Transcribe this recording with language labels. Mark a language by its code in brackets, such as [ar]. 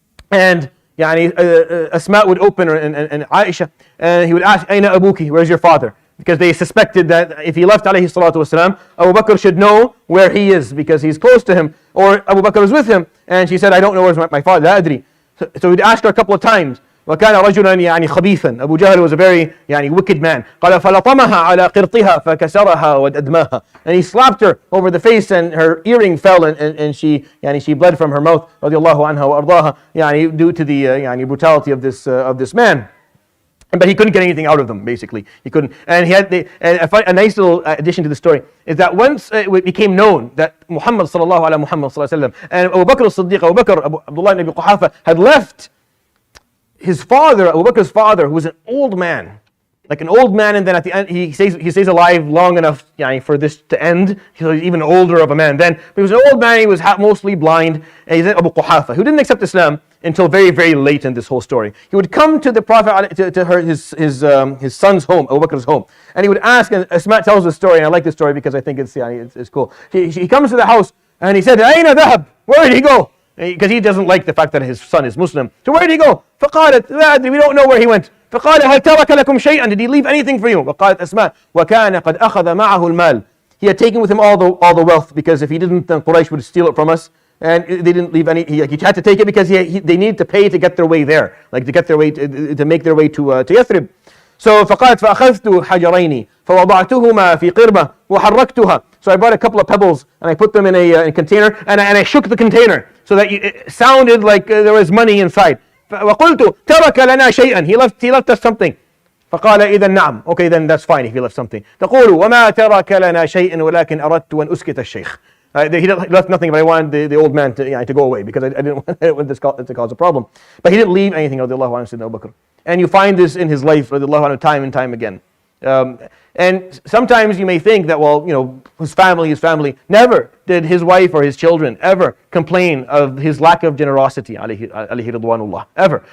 [en] And Asma would open, and Aisha, and he would ask, Aina Abuki, where's your father? Because they suspected that if he left alayhi salatu wasalam, Abu Bakr should know where he is because he's close to him, or Abu Bakr is with him. And she said, I don't know where's my father, la adri. So he'd ask her a couple of times. [ar] وكان رجلا خبيثا. [en] Abu Jahl was a very wicked man. [ar] قال فلطمها على قرطها فكسرها وأدماها. [en] And he slapped her over the face, and her earring fell, and she bled from her mouth. [ar] رضي الله عنها وأرضاها. [en] Due to the brutality of this man. But he couldn't get anything out of them, basically. He couldn't. And he had a nice little addition to the story is that once it became known that Muhammad sallallahu alaihi wasallam and Abu Bakr as-Siddiq, Abdullah ibn Abi Quhafa had left his father, Abu Bakr's father, who was an old man, like an old man, and then at the end he stays alive long enough for this to end. He's even older of a man then. But he was an old man, he was mostly blind, and he's Abu Quhafa, who didn't accept Islam until very, very late in this whole story. He would come to the Prophet, his son's home, Abu Bakr's home, and he would ask, and Asma tells the story, and I like this story because I think it's cool. He comes to the house, and he said, Aina dhahab? Where did he go? Because he doesn't like the fact that his son is Muslim. So where did he go? [ar] فقالت لا أدري, [en] we don't know where he went. [ar] فقال هل ترك لكم شيئا? [en] Did he leave anything for you? [ar] وقالت أسماء وكان قد أخذ معه المال. [en] He had taken with him all the wealth, because if he didn't, then Quraysh would steal it from us. And they didn't leave any. He had to take it because they need to pay to get their way there, like to get their way to make their way to Yathrib. [ar] So فقالت فأخذت حجرين فوضعتهما في قربة وحركتها. [en] So I brought a couple of pebbles and I put them in a container, and I shook the container so that it sounded like there was money inside. [ar] وقلت ترك لنا شيئا. [en] He left us something. [ar] فقال إذا نعم. [en] Okay, then that's fine if he left something. [ar] تقول وما ترك لنا شيئا ولكن أردت أن أسكت الشيخ. [en] He left nothing, but I wanted the old man to go away because I didn't want this to cause a problem. But he didn't leave anything, radiallahu anhu, Sayyidina Abu Bakr. And you find this in his life, radiallahu anhu, time and time again. And sometimes you may think that, his family. Never did his wife or his children ever complain of his lack of generosity, alayhi ridwanullah. Ever.